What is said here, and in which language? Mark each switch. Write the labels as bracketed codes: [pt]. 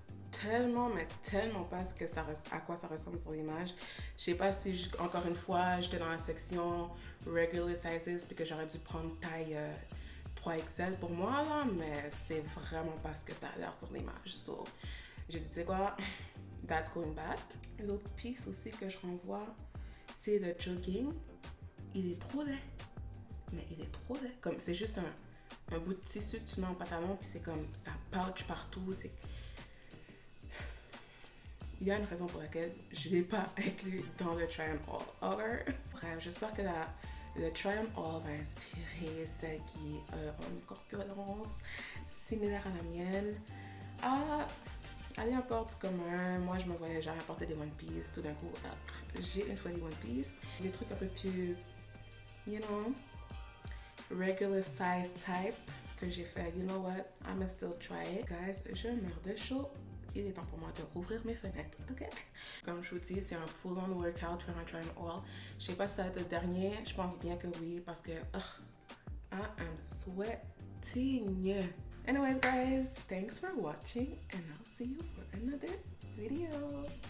[fr] Tellement, mais tellement pas ce que à quoi ça ressemble sur l'image. Je sais pas si, encore une fois, j'étais dans la section regular sizes puis que j'aurais dû prendre taille 3XL pour moi, là, mais c'est vraiment pas ce que ça a l'air sur l'image. So, j'ai dit, tu sais quoi, [en] that's going back. [fr] L'autre piece aussi que je renvoie, c'est le jogging. Il est trop laid. Mais il est trop laid. Comme, c'est juste un bout de tissu que tu mets en pantalon puis c'est comme, ça pouch partout, c'est... Il y a une raison pour laquelle je ne l'ai pas inclus dans le Try on All. Bref, j'espère que le Try on All va inspirer celles qui ont une corpulence similaire à la mienne à aller en porte commun. Moi, je me voyais jamais porter des One Piece. Tout d'un coup, j'ai une fois des One Piece. Des trucs un peu plus, you know, regular size type que j'ai fait. [en] You know what? I'ma still try it. [fr] Guys, je meurs de chaud. Il est temps pour moi de rouvrir mes fenêtres, ok? Comme je vous dis, c'est un full-on workout, faire un try on all. Je sais pas si ça va être le dernier, je pense bien que oui, parce que [en] I am sweating. Anyways, guys, thanks for watching, and I'll see you for another video.